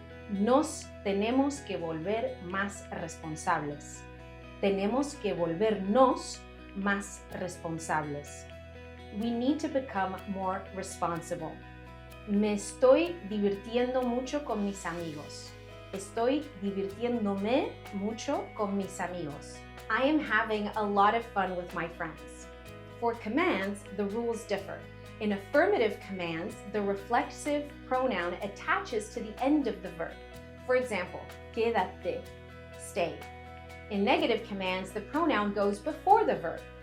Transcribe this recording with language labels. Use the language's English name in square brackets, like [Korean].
[Spanish] Nos tenemos que volver más responsables. Tenemos que volvernos más responsables. [English] We need to become more responsible. [Spanish] Me estoy divirtiendo mucho con mis amigos. Estoy divirtiéndome mucho con mis amigos. [English] I am having a lot of fun with my friends. For commands, the rules differ. In affirmative commands, the reflexive pronoun attaches to the end of the verb. For example, quédate, stay. In negative commands, the pronoun goes before the verb.